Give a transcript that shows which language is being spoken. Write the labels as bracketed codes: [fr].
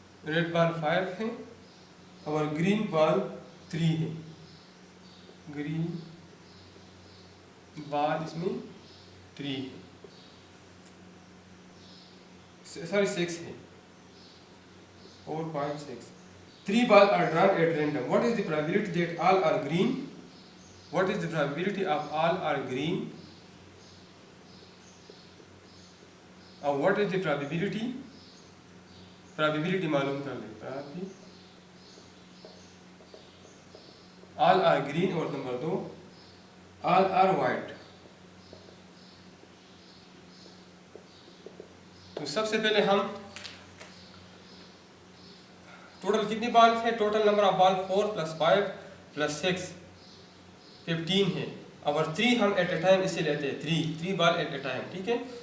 [en] Red ball 5 है और green ball 3 है, ग्रीन बॉल इसमें 3 है, सॉरी 6 है, 4 5 6, 3 balls are drawn at random. What is the probability that all are green? What is the probability of all are green? What is the probability? Probability [hi] मालूम कर ले, [en] all are green और number 2 all are white। [hi] तो सबसे पहले हम total कितनी ball है, टोटल नंबर ऑफ बॉल 4 + 5 + 6 15 है, और 3 हम एट ए टाइम इसे लेते हैं, 3 बॉल एट ए टाइम, ठीक है।